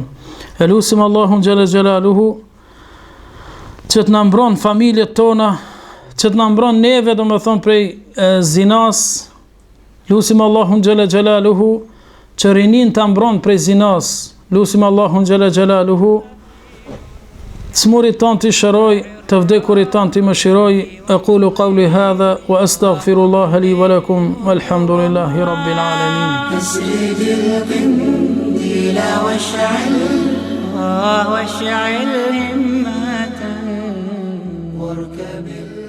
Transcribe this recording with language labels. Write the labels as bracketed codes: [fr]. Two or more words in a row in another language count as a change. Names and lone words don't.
[sq] E lutim Allahun [ar] جل جلاله [sq] që të na mbron familjet tona, që të na mbron neve do me thonë prej zinas. Lutim Allahun [ar] جل جلاله [sq] që rinin të mbron prej zinas. Lutim Allahun [ar] جل جلاله [sq] smurit tanë të shëroj, të vdekurit tanë të më shiroj. [ar] أقول قولي هذا وأستغفر الله لي ولكم والحمد لله رب العالمين. أسرد القنديل واشعل واشعل همة واركب